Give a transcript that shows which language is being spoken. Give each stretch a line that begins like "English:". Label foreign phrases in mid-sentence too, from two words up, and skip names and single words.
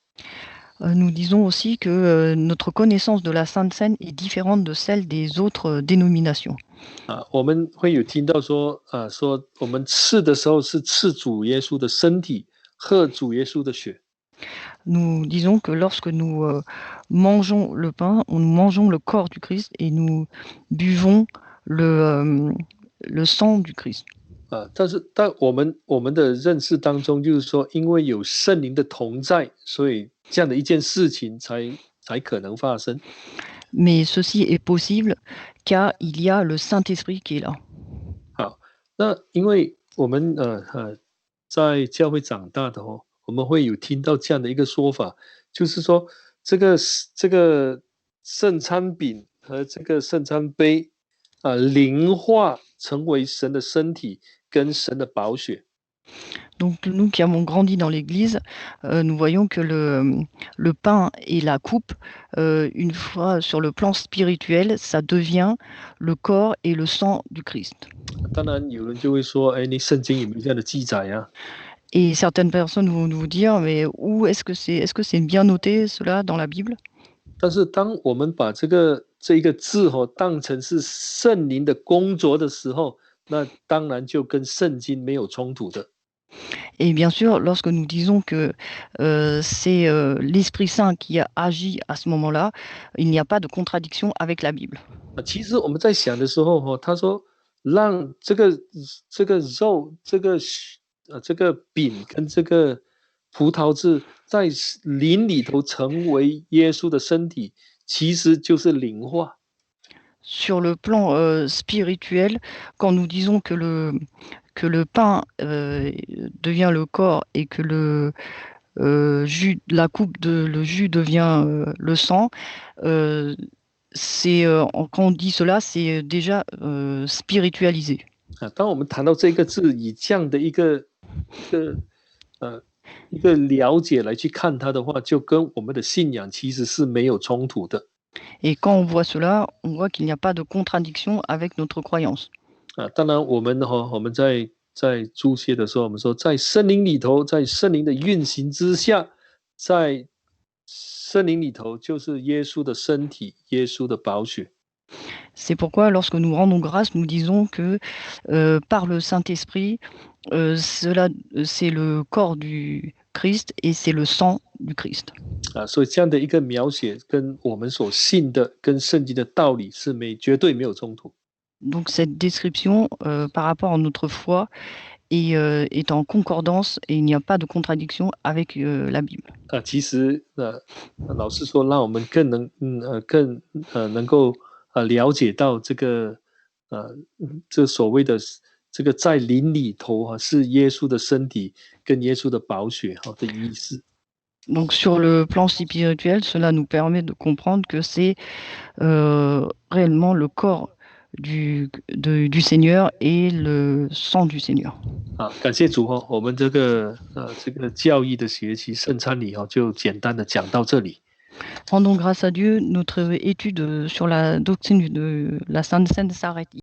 French: Nous disons aussi que notre connaissance de la Sainte Seine est différente de celle des autres dénominations.
Chinese: 我们会有听到说我们吃的时候是吃主耶稣的身体，喝主耶稣的血。
French: Nous disons que lorsque nous mangeons le pain, nous mangeons le corps du Christ et nous buvons le sang du Christ.
Chinese: 但是我们的认识当中，就是说，因为有圣灵的同在，所以这样的一件事情才可能发生。
French: Mais ceci est possible car il y a le Saint-Esprit qui est là.
Chinese: 好，那因为我们在教会长大的我们会有听到这样的一个说法，就是说这个圣餐饼和这个圣餐杯灵化成为神的身体跟神的宝血。
French: Donc nous qui avons grandi dans l'Église, nous voyons que le pain et la coupe, une fois sur le plan spirituel, ça devient le corps et le sang du Christ.
Chinese: 当然有人就会说，你圣经有没有这样的记载啊？
French: Et certaines personnes vont nous dire, mais où est-ce que c'est bien noté cela dans la Bible?
Chinese: 但是当我们把这一个字当成是圣灵的工作的时候，那当然就跟圣经没有冲突的。
French: Et bien sûr, lorsque nous disons que c'est l'Esprit Saint qui a agi à ce moment-là, il n'y a pas de contradiction avec la Bible.
Chinese: 其实我们在想的时候他说让这个肉这个饼跟这个葡萄汁在灵里头成为耶稣的身体，其实就是灵化。
French: Sur le plan spirituel, quand nous disons que le pain devient le corps et que le jus, la coupe le jus devient le sang, quand on dit cela, c'est déjà spiritualisé.
Chinese: 当我们谈到这个字，以这样的一个了解来去看它的话，就跟我们的信仰其实是没有冲突的。
French: Et quand on voit cela, on voit qu'il n'y a pas de contradiction avec notre croyance.
Chinese: 当然我们在注解的时候，我们说在圣灵里头，在圣灵的运行之下，在圣灵里头就是耶稣的身体，耶稣的宝血。
French: C'est pourquoi lorsque nous rendons grâce, nous disons que par le Saint-Esprit, c'est le corps du Christ et c'est le sang du Christ.
Chinese: 所以这样的一个描写跟我们所信的、跟圣经的道理是绝对没有冲突。
French: Donc cette description par rapport à notre foi est en concordance et il n'y a pas de contradiction avec la Bible.
Chinese: 其实老实说，让我们更能够了解到这所谓的这个在灵里头是耶稣的身体跟耶稣的宝血的意思。
French: Donc sur le plan spirituel, cela nous permet de comprendre que c'est réellement le corps du Seigneur et le sang du Seigneur.
Chinese: 感谢主我们这个教义的学习圣餐礼就简单的讲到这里。
French: Rendons grâce à Dieu, notre étude sur la doctrine de la Sainte Seine s'arrête